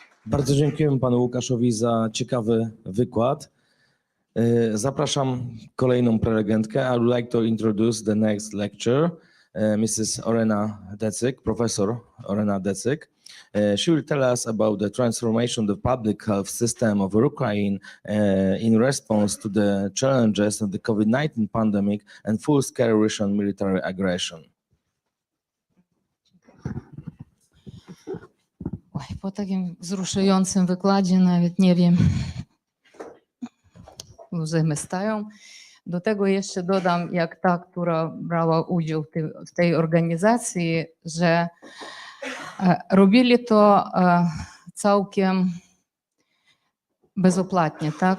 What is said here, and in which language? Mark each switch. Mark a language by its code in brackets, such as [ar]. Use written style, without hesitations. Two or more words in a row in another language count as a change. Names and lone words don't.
[pl] Bardzo dziękujemy panu Łukaszowi za ciekawy wykład. Zapraszam kolejną prelegentkę. [en] I would like to introduce the next lecturer, Mrs. Orena Decyk, Professor Orena Decyk. She will tell us about the transformation of the public health system of Ukraine in response to the challenges of the COVID-19 pandemic and full-scale Russian military aggression. [pl] Ой, [uk] по таким [pl] wzruszającym wykładzie nawet nie wiem, łzy stają. Do tego jeszcze dodam, jak ta, która brała udział w tej organizacji, że robili to całkiem bezopłatnie, tak?